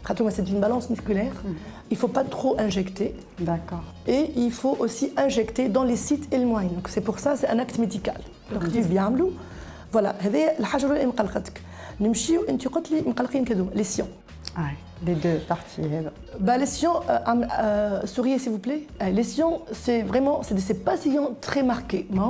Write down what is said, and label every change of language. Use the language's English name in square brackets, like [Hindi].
[French] C'est une balance musculaire, il ne faut pas trop injecter. D'accord. Et il faut aussi injecter dans les sites éloignés. Donc c'est pour ça, c'est un acte médical. [Arabic] Donc كيف بيعملوا voilà, هذه الحاجة الأولى اللي مقلقتك. نمشيو أنت قلت لي مقلقين كذو les sillons. [French] Les deux parties. Les sillons, souriez s'il vous plaît. Les sillons, c'est vraiment, c'est pas sillons très marqués.